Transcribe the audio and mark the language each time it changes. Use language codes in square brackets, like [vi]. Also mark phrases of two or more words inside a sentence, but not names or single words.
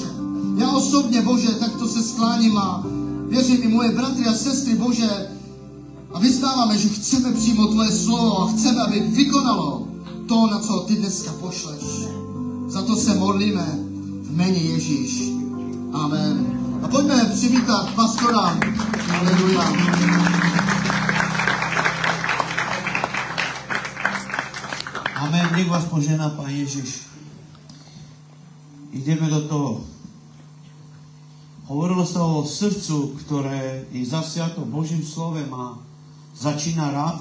[cs] Já osobně, Bože, takto se skláním a věřím i moje bratry a sestry, Bože, a vyznáváme, že chceme přijmout tvoje slovo a chceme, aby vykonalo to, na co ty dneska pošleš. Za to se modlíme v jméně Ježíš. Amen. A pojďme přivítat pastora. Haleluja. Amen. [sk] Nech vás požehná Pán Ježiš. ideme do toho. Hovorilo sa o srdcu, ktoré je zasiato Božím slovem a začína rád.